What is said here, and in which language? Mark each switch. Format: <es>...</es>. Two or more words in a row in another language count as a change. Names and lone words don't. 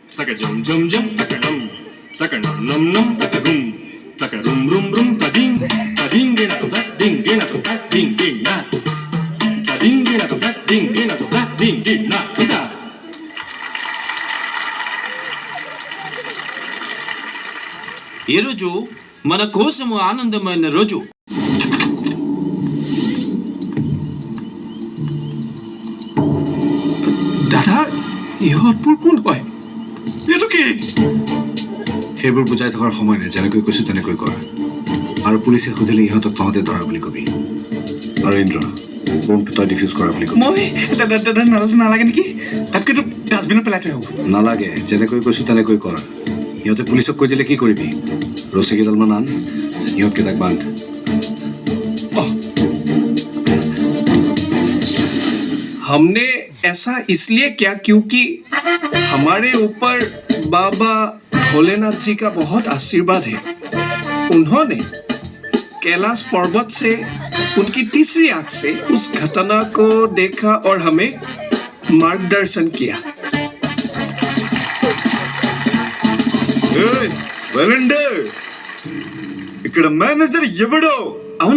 <te>taka jum jum jum taka num num num taka rum rum tading gena to that ding gena to that ding na tading gena to that ding gena to that ding na kita ఈ రోజు మన కోసము ఆనందమైన రోజు.</te> <as>দাদা ইহঁতবোৰ কোন হয়? এইটো কি? সেইবোৰ বুজাই থকাৰ সময় নাই, যেনেকৈ কৈছো তেনেকৈ কৰ। আৰু পুলিচে সুধিলে ইহঁতক তহঁতে ধৰা বুলি কবি। আৰু ইন্দ্ৰ বোমটো তই ডিফিউজ কৰা বুলি কবি। মই নালাগে নেকি? তাতকৈতো ডাষ্টবিনত পেলাই থৈ আহোঁ। নালাগে, যেনেকৈ কৈছো তেনেকৈ কৰ। ইহঁতে পুলিচক কৈ দিলে কি কৰিবি? ৰছী কেইডালমান আন, ইহঁতকেইটাক বান্ধ।</as> <hi>हमने ऐसा इसलिए किया क्योंकि हमारे ऊपर बाबा भोलेनाथ जी का बहुत आशीर्वाद है। उन्होंने कैलाश पर्वत से उनकी तीसरी आंख से उस घटना को देखा और हमें मार्गदर्शन किया।</hi> <te>ఇక్కడ మేనేజర్ ఎవడో</te>